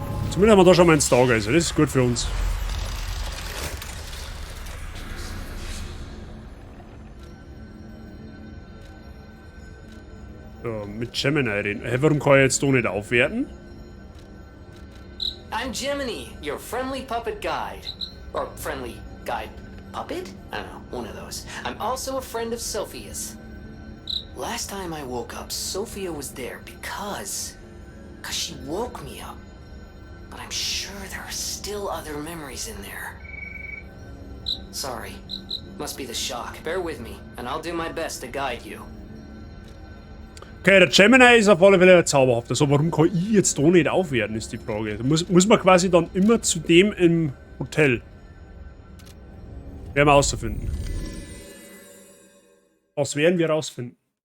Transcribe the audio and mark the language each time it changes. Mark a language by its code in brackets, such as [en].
[de] Zumindest haben wir da schon mal einen Stargeiser, das ist gut für uns. So, mit Gemini reden. Hey, warum kann ich jetzt da nicht aufwerten? [en] I'm Gemini, your friendly puppet guide. Or friendly guide puppet? I don't know, one of those. I'm also a friend of Sophia's. Last time I woke up, Sophia was there because she woke me up. But I'm sure there are still other memories in there. Sorry. Must be the shock. Bear with me, and I'll do my best to guide you. [de] Okay, der Gemini ist auf alle Fälle zauberhaft. Also warum kann ich jetzt da nicht aufwerten, ist die Frage. Da muss man quasi dann immer zu dem im Hotel. Werden wir rausfinden. Was werden wir rausfinden?